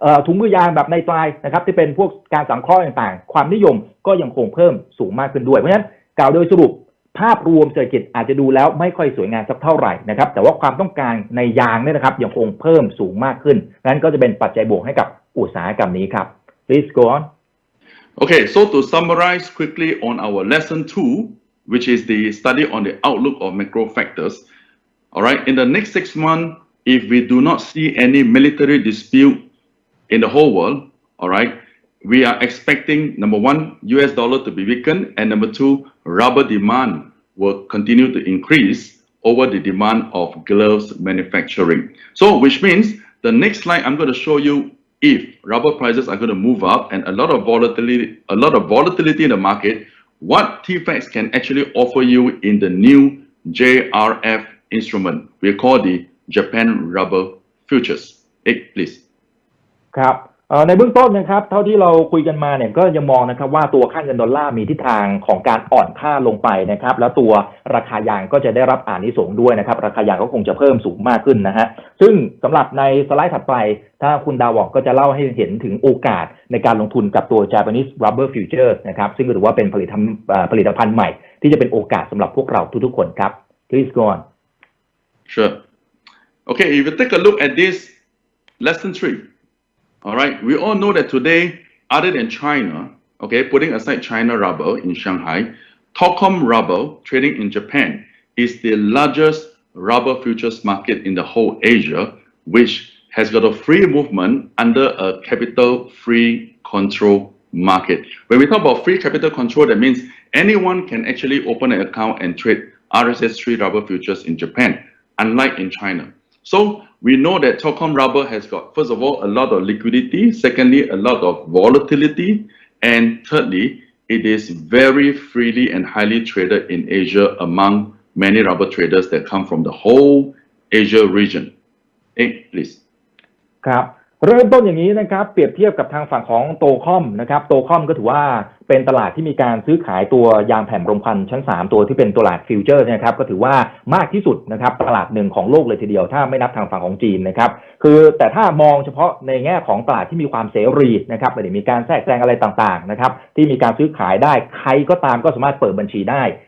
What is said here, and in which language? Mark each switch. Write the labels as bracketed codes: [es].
[th] งมือยางแบบในปลายนะครับที่เป็นพวกการสังเคราะห์ต่างๆความนิยมก็ยังคงเพิ่มสูงมากขึ้นด้วยเพราะฉะนั้นกล่าวโดยสรุปภาพรวมเศรษฐกิจอาจจะดูแล้วไม่ค่อยสวยงามสักเท่าไหร่นะครับแต่ว่าความต้องการในยางเนี่ยนะครับยังคงเพิ่มสูงมากขึ้นนั้นก็จะเป็นปัจจัยบวกให้กับอุตสาหกรรมนี้ครับ [en] Please go on. Okay, so to summarize quickly on our lesson 2, which is the study on the outlook of macro factors. All right, in the next 6 months, if we do not see any military dispute in the whole world, all right, we are expecting number 1, US dollar to be weakened, and number 2, rubber demand will continue to increase over the demand of gloves manufacturing. So, which means the next slide I'm going to show you if rubber prices are going to move up and a lot of volatility in the market, what TFX can actually offer you in the new JRF instrument we call the Japan Rubber Futures. Please. [th] ครับในเบื้องต้นนะครับเท่าที่เราคุยกันมาเนี่ยก็ยังมองนะครับว่าตัวค่าเงินดอลลาร์มีทิศทางของการอ่อนค่าลงไปนะครับแล้วตัวราคายางก็จะได้รับอานิสงส์ด้วยนะครับราคายางก็คงจะเพิ่มสูงมากขึ้นนะฮะซึ่งสำหรับในสไลด์ถัดไปถ้าคุณดาวบอกก็จะเล่าให้เห็นถึงโอกาสในการลงทุนกับตัว Japanese Rubber Futures นะครับซึ่งถือว่าเป็นผลิตภัณฑ์ใหม่ที่จะเป็นโอกาสสำหรับพวกเราทุกๆคนครับ [en] Please go on. Sure. Okay, if you take a look at this lesson 3. All right, we all know that today, other than China, okay, putting aside China rubber in Shanghai, Tokam rubber trading in Japan is the largest rubber futures market in the whole Asia, which has got a free movement under a capital free control market. When we talk about free capital control, that means anyone can actually open an account and trade RSS3 rubber futures in Japan, unlike in China. So we know that Tokam rubber has got, first of all, a lot of liquidity, secondly, a lot of volatility, and thirdly, it is very freely and highly traded in Asia among many rubber traders that come from the whole Asia region. Please. [th] ครับเริ่มต้นอย่างนี้นะครับเปรียบเทียบกับทางฝั่งของโตคอมนะครับโตคอมก็ถือว่าเป็นตลาดที่มีการซื้อขายตัวยางแผ่นรมควันชั้น3ตัวที่เป็นตลาดฟิวเจอร์นะครับก็ถือว่ามากที่สุดนะครับตลาดหนึ่งของโลกเลยทีเดียวถ้าไม่นับทางฝั่งของจีนนะครับคือแต่ถ้ามองเฉพาะในแง่ของตลาดที่มีความเสรีนะครับไม่ได้มีการแทรกแซงอะไรต่างๆนะครับที่มีการซื้อขายได้ใครก็ตามก็สามารถเปิดบัญชีได้